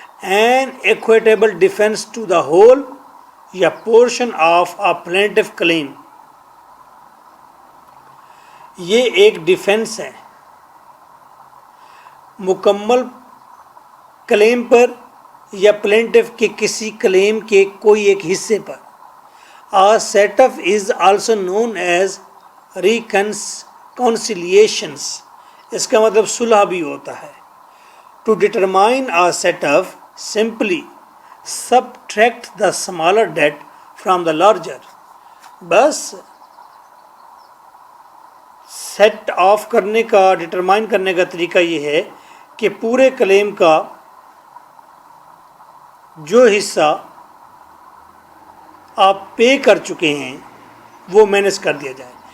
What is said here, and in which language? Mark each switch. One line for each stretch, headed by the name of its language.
English: an equitable defence to the whole یا portion of a plaintiff claim,
Urdu: یہ ایک defence ہے مکمل کلیم پر یا پلینٹف کے کسی کلیم کے کوئی ایک حصے پر.
English: A set off is also known as reconciliations،
Urdu: اس کا مطلب صلح بھی ہوتا ہے.
English: To determine a set off simply subtract the smaller debt from the larger.
Urdu: بس سیٹ آف کرنے کا، ڈٹرمائن کرنے کا طریقہ یہ ہے کہ پورے کلیم کا جو حصہ آپ پے کر چکے ہیں وہ مینیج کر دیا جائے.